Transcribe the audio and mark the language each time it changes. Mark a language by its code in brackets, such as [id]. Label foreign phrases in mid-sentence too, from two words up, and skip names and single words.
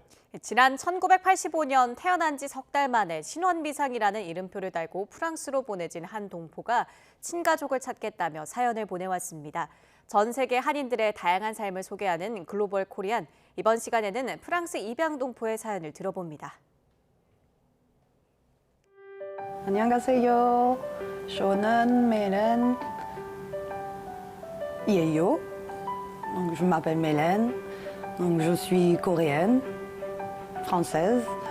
[ko] 지난 1985년 태어난 지 석 달 만에 신원미상이라는 이름표를 달고 프랑스로 보내진 한 동포가 친가족을 찾겠다며 사연을 보내왔습니다. 전 세계 한인들의 다양한 삶을 소개하는 글로벌 코리안. 이번 시간에는 프랑스 입양 동포의 사연을 들어봅니다. 안녕하세요. 저는 멜렌 Yeyo. [fr] Donc, je m'appelle Mélène. Donc, je suis coréenne, française.